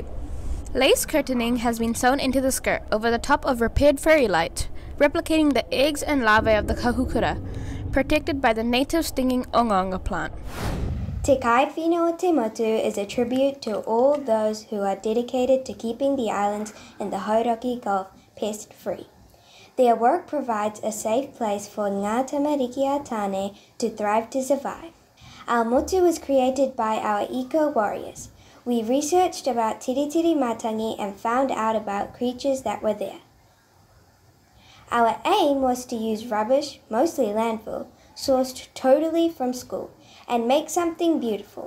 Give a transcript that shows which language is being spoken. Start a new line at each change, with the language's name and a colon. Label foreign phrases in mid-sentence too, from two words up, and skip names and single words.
English: Lace curtaining has been sewn into the skirt over the top of repaired fairy light, replicating the eggs and larvae of the kahukura, protected by the native stinging ongonga plant. Te Kaiawhina o Te Motu is a tribute to all those who are dedicated to keeping the islands in the Hauraki Gulf pest-free. Their work provides a safe place for
Māori: ngā tamariki a tāne
English: to thrive to survive. Our motu was created by our eco-warriors. We researched about tiritiri matangi and found out about creatures that were there. Our aim was to use rubbish, mostly landfill, sourced totally from school, and make something beautiful.